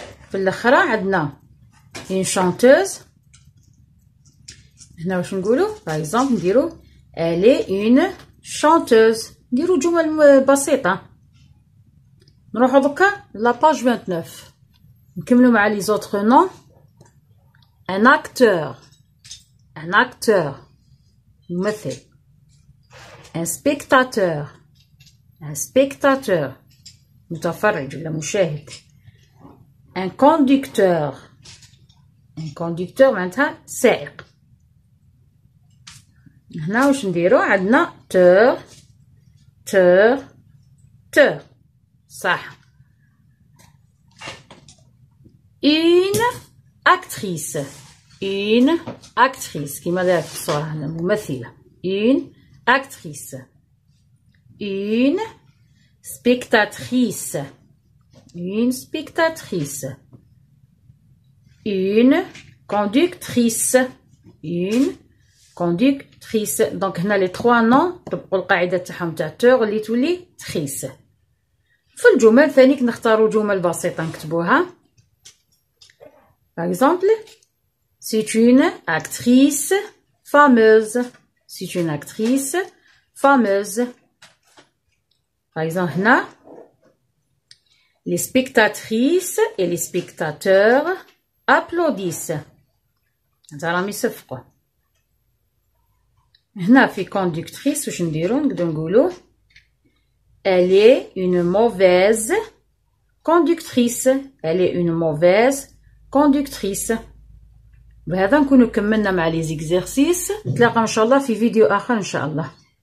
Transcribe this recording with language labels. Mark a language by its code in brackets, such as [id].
[ar] في الاخرى عندنا une chanteuse. هنا واش نقولوا باغ اكزومبل نديرو [fr] elle est une chanteuse. [ar] نديرو جمل بسيطه. نروحو دوكا لاباج 29 نكملو مع لي زوتر نون. [fr] un acteur. un acteur ممثل. un spectateur. un spectateur [ar] متفرج ولا مشاهد. [fr] un conducteur. un conducteur [ar] معناتها سائق. هنا واش نديرو عندنا تور تور تور صح. [fr] une actrice. une actrice [ar] كيما داير في الصورة هنا ممثلة. [fr] une actrice. une spectatrice. une spectatrice. une conductrice. une conductrice. [ar] دونك هنا لي 3 نون طبقوا القاعدة تاعهم تاع تور اللي تولي تخيس. في الجمل ثاني نختاروا جمل بسيطة نكتبوها. [fr] Par exemple, c'est une actrice fameuse. C'est une actrice fameuse. Par exemple, [ar] هنا [fr] les spectatrices et les spectateurs applaudissent. [ar] هذا راهم يصفقوا. هنا في conductrice واش نديرو نقدرو نقولو [fr] elle est une mauvaise conductrice. Elle est une mauvaise conductrice. [ar] بهذا نكونو كملنا مع لي زيكزيرسيس. نتلاقاو ان شاء الله في فيديو اخر ان شاء الله.